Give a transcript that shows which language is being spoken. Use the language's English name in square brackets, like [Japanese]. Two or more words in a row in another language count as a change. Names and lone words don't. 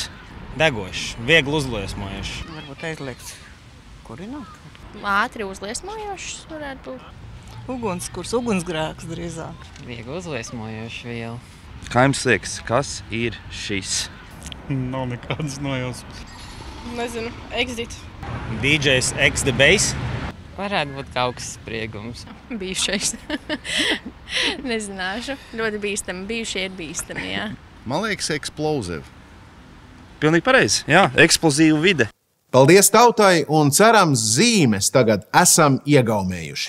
[Latvian] Degošs, viegli uzliesmojošs. Varbūt aizliegts kurināt. Ātri uzliesmojošs varētu būt. Ugunskurs, ugunsgrēks drīzāk. Viegli uzliesmojoša viela. Kā jums liekas, kas ir šis? Nav nekādas nojausmas. Nezinu, exit. DJs X the Bass. Varētu būt kaut kas spriegums. Bijušais. Nezināšu. Ļoti bīstami. Bijušie ir bīstami, jā. Man liekas, explosive. Pilnīgi pareizi, jā, eksplozīva vide. Paldies tautai un cerams zīmes tagad esam iegaumējuši.